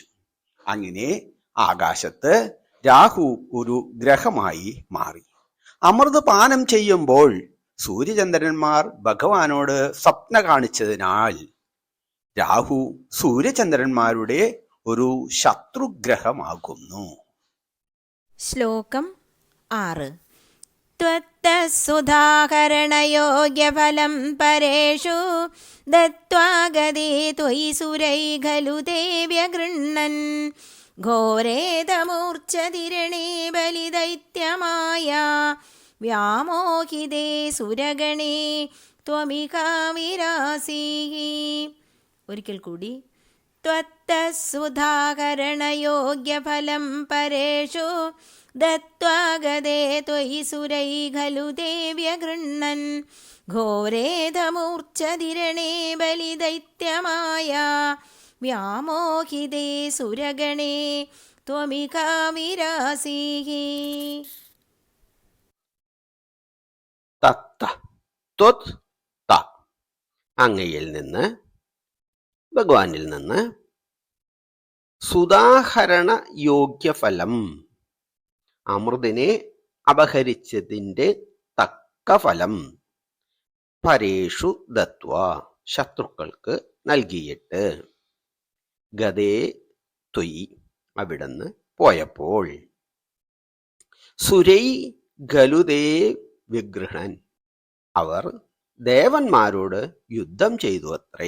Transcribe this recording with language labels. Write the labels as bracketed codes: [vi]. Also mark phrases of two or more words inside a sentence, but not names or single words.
[ml] അങ്ങനെ ആകാശത്ത് രാഹു ഒരു ഗ്രഹമായി മാറി. അമൃത് പാനം ചെയ്യുമ്പോൾ സൂര്യചന്ദ്രന്മാർ ഭഗവാനോട് സ്വപ്ന കാണിച്ചതിനാൽ രാഹു സൂര്യചന്ദ്രന്മാരുടെ ഒരു ശത്രുഗ്രഹമാകുന്നു. ശ്ലോകം 6. [sa] त्वत्तसुधाकरणयोग्यफलं परेषु दत्त्वागदे त्वयि सुरै खलु ते व्यगृह्णन् घोरेदमूर्च्छतिरणे बलिदैत्यमाया व्यामोहिते सुरगणे त्वमिकाविरासीः. [ml] ഒരിക്കൽ കൂടി. [sa] त्वत्तसुधाकरणयोग्यफलं परेषु दत्त्वागदे त्वयि सुरै खलु ते व्यगृह्णन् घोरेदमूर्च्छतिरणे बलिदैत्यमाया व्यामोहिते सुरगणे त्वमिकाविरासीः. [ml] തത്ത ത്വത് ത അങ്ങയിൽ നിന്ന് ഭഗവാനിൽ നിന്ന് [sa] സുധാഹരണ യോഗ്യഫലം [ml] അമൃതിനെ അപഹരിച്ചതിൻ്റെ തക്ക ഫലം [sa] പരേഷു ദത്വ [ml] ശത്രുക്കൾക്ക് നൽകിയിട്ട് [sa] ഗതേ ത്വയി [ml] അവിടുന്ന് പോയപ്പോൾ [sa] സുരൈ ഗലുദേ വിഗ്രഹൻ [ml] അവർ ദേവന്മാരോട് യുദ്ധം ചെയ്തു അത്രേ.